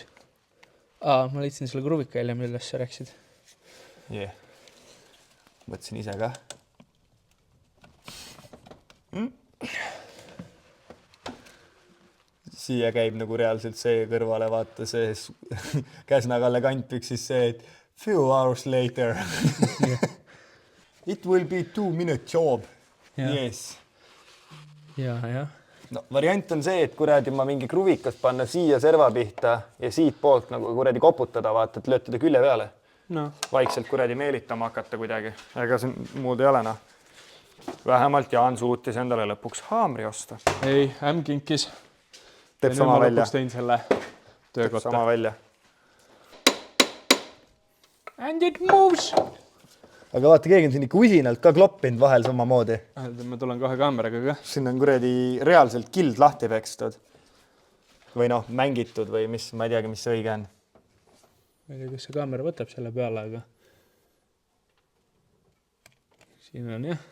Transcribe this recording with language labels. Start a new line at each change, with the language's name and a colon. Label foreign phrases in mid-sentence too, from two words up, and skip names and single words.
Estonian: Ma leidsin selle kruvika jälle, millest sa rääksid. Mõtlesin ise ka. Siia käib nagu reaalselt see kõrvale, vaata see Käsna-Kalle kantpüksis see, et
English: few hours later. It will be 2-minute job. Yes.
Estonian: Ja. No, variant on see, et kuradi ma mingi kruvikast panna siia serva pihta ja siit poolt nagu kuradi koputada, vaata, et löötada külje peale. No. Vaikselt kuradi meelitama hakata kuidagi. Ega see muud ei ole, Vähemalt Jaan suutis endale lõpuks haamri osta. Ei, kinkis. Teeb sama välja. Tein selle töökotta. Sama välja.
English: And it moves!
Estonian: Aga vaata, keegi on siin ikka usinalt ka kloppinud vahel samamoodi. Ma tulen kohe kaameraga ka. Siin on kuradi reaalselt kild lahti pekstud. Või mängitud või mis, ma ei teagi, mis see õige on. Ma ei tea, kas see kaamera võtab selle peale, aga siin on jah.